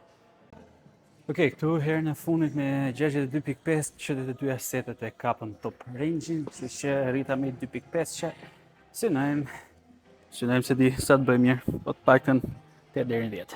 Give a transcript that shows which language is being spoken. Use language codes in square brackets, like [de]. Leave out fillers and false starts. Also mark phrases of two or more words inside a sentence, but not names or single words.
[sq] Okej, këtu herën e fundit me 62.5 që të dyja setet e kapën [en] top range-in, [sq] kështu që rrita me 2.5 që synojmë se di sa të bëjmë mirë, po të paktën 8 deri në 10.